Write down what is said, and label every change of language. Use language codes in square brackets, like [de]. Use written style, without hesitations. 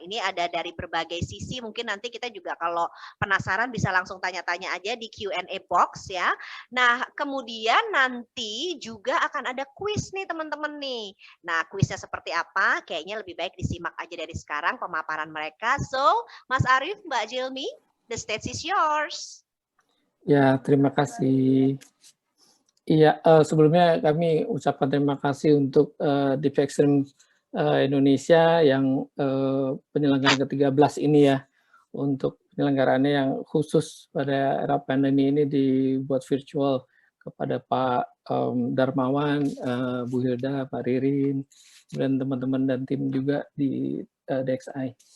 [id] Ini ada dari berbagai sisi. Mungkin nanti kita juga kalau penasaran bisa langsung tanya-tanya aja di Q&A box ya. Nah, kemudian nanti juga akan ada kuis nih teman-teman nih. Nah, kuisnya seperti apa? Kayaknya lebih baik disimak aja dari sekarang pemaparan mereka. [en] So, Mas Arief, Mbak Jilmi, the stage is yours. [id] Ya, terima kasih. Iya, sebelumnya kami ucapkan terima kasih untuk Dive Extreme Indonesia yang penyelenggaraan ke-13 ini ya, untuk penyelenggaraannya yang khusus pada era pandemi ini dibuat virtual, kepada Pak Darmawan, Bu Hilda, Pak Ririn, dan teman-teman dan tim juga di DXI.